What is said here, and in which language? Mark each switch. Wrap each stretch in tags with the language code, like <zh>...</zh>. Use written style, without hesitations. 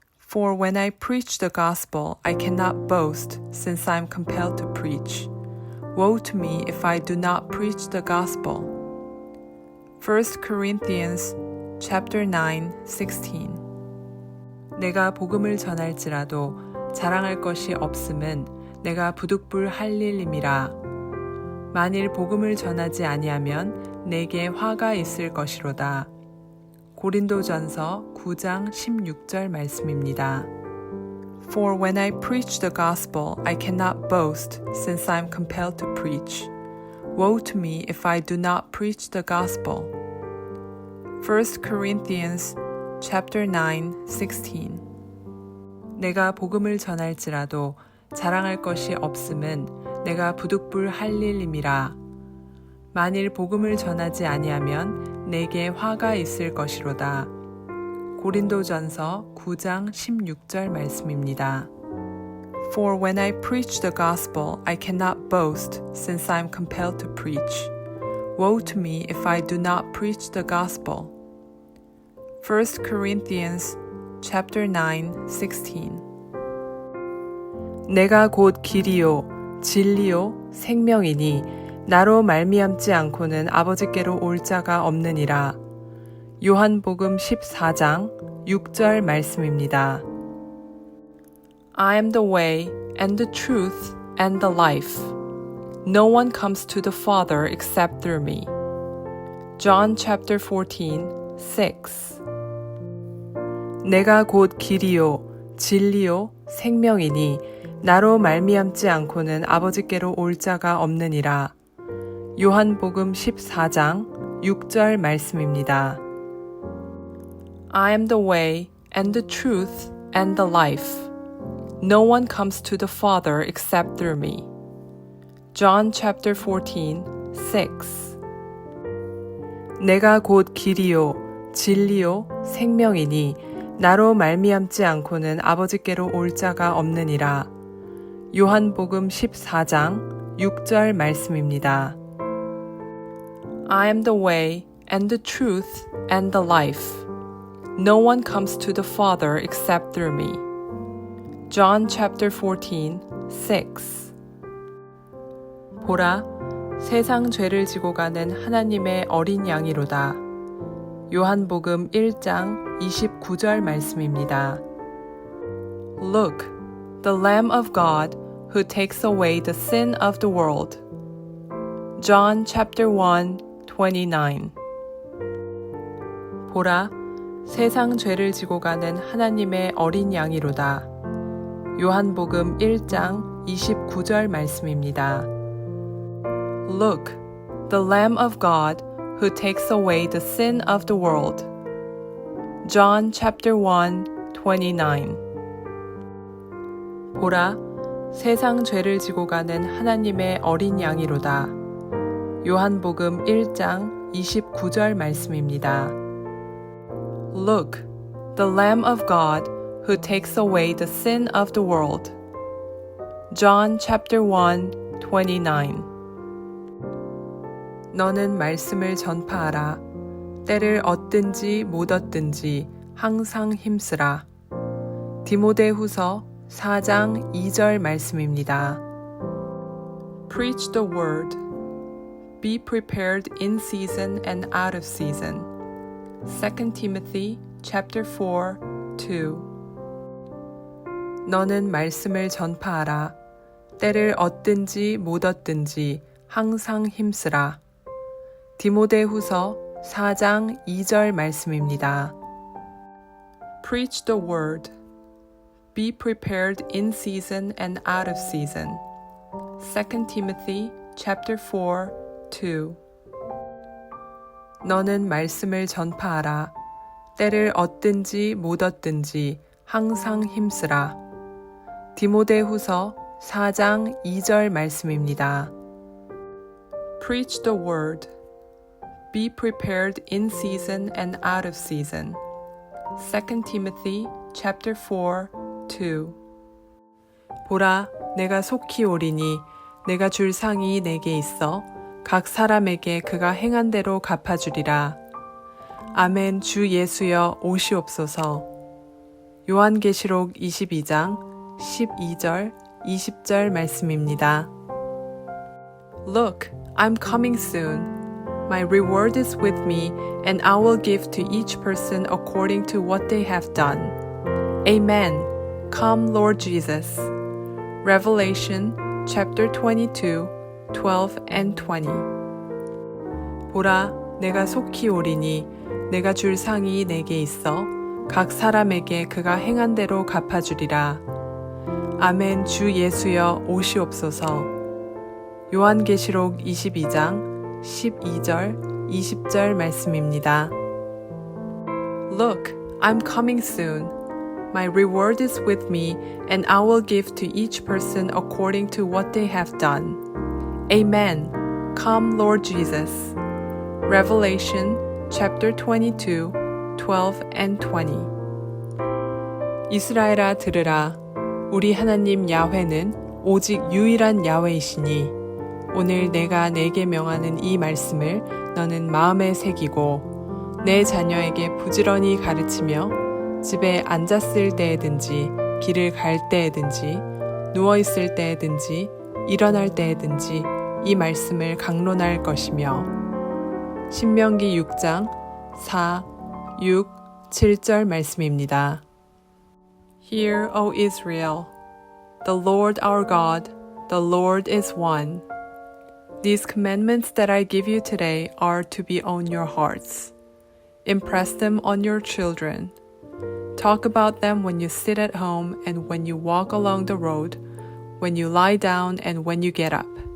<en>For when I preach the gospel, I cannot boast, since I am compelled to preach. Woe to me if I do not preach the gospel. 1 Corinthians chapter 9, 16.</en> <ko>내가 복음을 전할지라도 자랑할 것이 없음은 내가 부득불 할 일임이라. 만일 복음을 전하지 아니하면 내게 화가 있을 것이로다. 고린도전서 9장 16절 말씀입니다.</ko> <en>For when I preach the gospel, I cannot boast, since I am compelled to preach. Woe to me if I do not preach the gospel. 1 Corinthians chapter 9, 16.</en> <ko>내가 복음을 전할지라도 자랑할 것이 없음은 내가 부득불 할 일임이라. 만일 복음을 전하지 아니하면 내게 화가 있을 것이로다. 고린도전서 9장 16절 말씀입니다.</ko> <en>For when I preach the gospel, I cannot boast, since I am compelled to preach. Woe to me if I do not preach the gospel. 1 Corinthians chapter 9, 16.</en> <ko>내가 곧 길이요 진리요 생명이니 나로 말미암지 않고는 아버지께로 올 자가 없느니라. 요한복음 14장 6절 말씀입니다.</ko> <en>I am the way and the truth and the life. No one comes to the Father except through me. John chapter 14, 6.</en> <ko>내가 곧 길이요 진리요 생명이니 나로 말미암지 않고는 아버지께로 올 자가 없느니라. 요한복음 14장 6절 말씀입니다.</ko> <en>I am the way and the truth and the life. No one comes to the Father except through me. John chapter 14, 6.</en> <ko>내가 곧 길이요 진리요 생명이니 나로 말미암지 않고는 아버지께로 올 자가 없느니라. 요한복음 14장 6절 말씀입니다.</ko> <en>I am the way and the truth and the life. No one comes to the Father except through me. John chapter 14, 6.</en> <ko>보라, 세상 죄를 지고 가는 하나님의 어린 양이로다. 요한복음 1장 29절 말씀입니다.</ko> <en>Look, the Lamb of God who takes away the sin of the world. John chapter 1, 29.</en> <ko>보라, 세상 죄를 지고 가는 하나님의 어린 양이로다. 요한복음 1장 29절 말씀입니다.</ko> <en>Look, the Lamb of God who takes away the sin of the world. John chapter 1, 29.</en> <ko>보라, 세상 죄를 지고 가는 하나님의 어린 양이로다. 요한복음 1장 29절 말씀입니다.</ko> <en>Look, the Lamb of God who takes away the sin of the world. John chapter 1, 29.</en> <ko>너는 말씀을 전파하라. 때를 얻든지 못 얻든지 항상 힘쓰라. 디모데후서 4장 2절 말씀입니다.</ko> <en>Preach the word. Be prepared in season and out of season. 2 Timothy chapter 4, 2.</en> <ko>너는 말씀을 전파하라. 때를 얻든지 못 얻든지 항상 힘쓰라. 디모데후서 4장 2절 말씀입니다.</ko> <en>Preach the word. Be prepared in season and out of season. 2 Timothy chapter 4, 2.</en> <ko>너는 말씀을 전파하라. 때를 얻든지 못 얻든지 항상 힘쓰라. 디모데후서 4장 2절 말씀입니다.</ko> <en>Preach the word. Be prepared in season and out of season. 2 Timothy chapter 4, 2.</en> <ko>보라, 내가 속히 오리니 내가 줄 상이 내게 있어 각 사람에게 그가 행한 대로 갚아주리라. 아멘. 주 예수여 오시옵소서. 요한계시록 22장 12절 20절 말씀입니다.</ko> <en>Look, I'm coming soon. My reward is with me, and I will give to each person according to what they have done. Amen. Come, Lord Jesus. Revelation chapter 22, 12 and 20.</en> <ko>보라, 내가 속히 오리니 내가 줄 상이 내게 있어 각 사람에게 그가 행한 대로 갚아주리라. 아멘. 주 예수여 오시옵소서. 요한계시록 22장 12절, 20절 말씀입니다.</ko> <en>Look, I'm coming soon. My reward is with me, and I will give to each person according to what they have done. Amen. Come, Lord Jesus. Revelation chapter 22, 12 and 20.</en> <ko>이스라엘아 들으라. 우리 하나님 야훼는 오직 유일한 야훼이시니 오늘 내가 내게 명하는 이 말씀을 너는 마음에 새기고 내 자녀에게 부지런히 가르치며 집에 앉았을 때에든지 길을 갈 때에든지 누워있을 때에든지 일어날 때에든지 이 말씀을 강론할 것이며 신명기 6장 4, 6, 7절 말씀입니다.</ko> <en>Hear, O Israel, the Lord our God, the Lord is one. These commandments that I give you today are to be on your hearts. Impress them on your children. Talk about them when you sit at home and when you walk along the road, when you lie down and when you get up.</en>